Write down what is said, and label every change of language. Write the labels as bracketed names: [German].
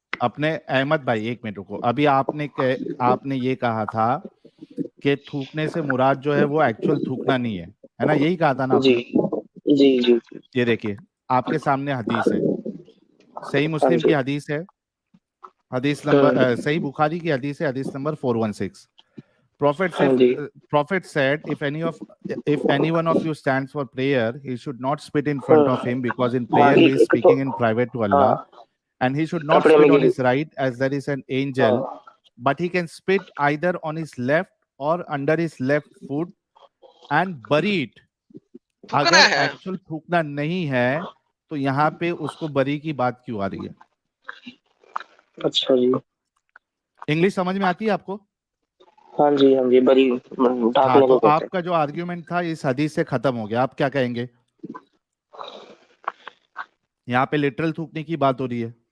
[Urdu] اپنے احمد بھائی ایک منٹ رکو. ابھی آپ نے یہ کہا تھا کہ تھوکنے سے مراد جو ہے وہ ایکچوئل تھوکنا نہیں ہے نا, یہی کہا تھا نا آپ نے. جی یہ دیکھیے آپ کے سامنے حدیث ہے, صحیح مسلم کی حدیث ہے, حدیث نمبر صحیح بخاری کی حدیث ہے, حدیث number 416. [English] Prophet said, if any one of you stands for prayer, he should not spit in front of him, because in prayer he is speaking in private to Allah, and he should not spit on his right, as there is an angel, but he can spit either on his left or under his left foot and bury it. [Urdu] اگر actual تھوکنا نہیں ہے تو یہاں پہ اس کو بری کی بات کیوں آ رہی ہے؟ اچھا جی, انگلش سمجھ میں آتی ہے آپ کو؟ ہاں جی بری ڈھانکنے کو کہتے ہیں. آپ کا جو آرگیومنٹ تھا اس حدیث سے ختم ہو گیا. آپ کیا کہیں گے؟ یہاں پہ لٹرل تھوکنے کی بات ہو رہی ہے.